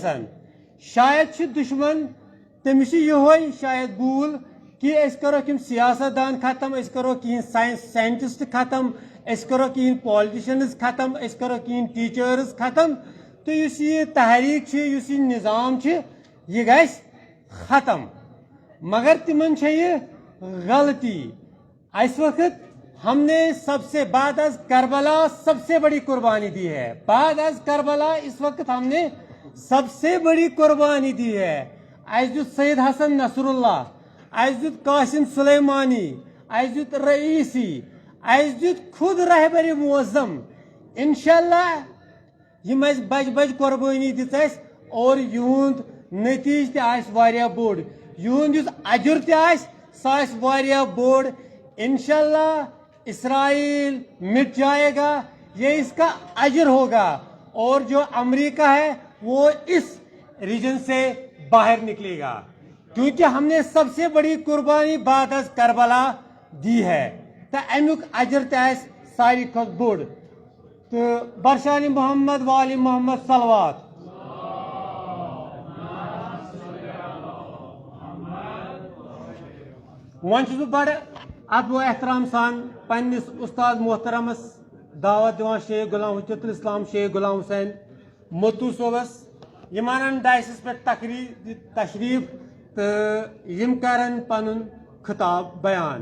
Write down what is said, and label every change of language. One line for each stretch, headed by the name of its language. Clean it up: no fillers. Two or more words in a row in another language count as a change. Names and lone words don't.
Kashmiri: شاید چھُ دُشمن تٔمِس چھُ یِہوے شاید بوٗل کہ أسۍ کروکھ یِم سیاست دان ختم أسۍ کروکھ کِہیٖنۍ ساینٹسٹ ختم أسۍ کروکھ کِہیٖنۍ پالٹِشنز ختم أسۍ کروکھ کِہیٖنۍ ٹیٖچٲرٕز ختم تہٕ یُس یہِ تحریٖک چھِ یُس یہِ نظام چھِ یہِ گژھِ ختم. مگر تِمن چھےٚ یہِ غلطی.
Urdu: اس وقت ہم نے سب سے بعد از کربلا سب سے بڑی قربانی دی ہے. بعد از کربلا اس وقت ہم نے سب سے بڑی قربانی دی ہے.
Kashmiri: اَسہِ دیُت سید حسن نصر اللہ اَسہِ دیُت قاسم سلیمانی اَسہِ دیُت رئیسی اَسہِ دیُت خود رہبر معظم.
Arabic: انشاءاللہ
Kashmiri: یم اَسہِ بجہِ بجہِ قربٲنی دِژ اَسہِ اور یِہُنٛد نتیٖجہٕ تہِ آسہِ واریاہ بوٚڑ یِہُنٛد یُس اجر تہِ آسہِ سُہ آسہِ واریاہ بوٚڑ.
Arabic: انشاءاللہ
Urdu: اسرائیل مٹ جائے گا یہ اس کا اجر ہوگا اور جو امریکہ ہے وہ اس ریجن سے باہر نکلے گا کیونکہ ہم نے سب سے بڑی قربانی بعد از کربلا دی ہے.
Kashmiri: تو امیک اجر تہ آسہِ ساروی کھۄتہٕ بوٚڑ.
Arabic: تو برشان محمد والی محمد صلوات.
Kashmiri: وۄنۍ چھُس بہٕ بڑٕ ادب و احترام سان پننس استاد محترمس دعوت دِوان شیخ غلام حجت الاسلام شیخ غلام حسین متو صٲبس یم انن ڈائسس پٮ۪ٹھ تشریف تہٕ یم کرن پنُن خطاب بیان.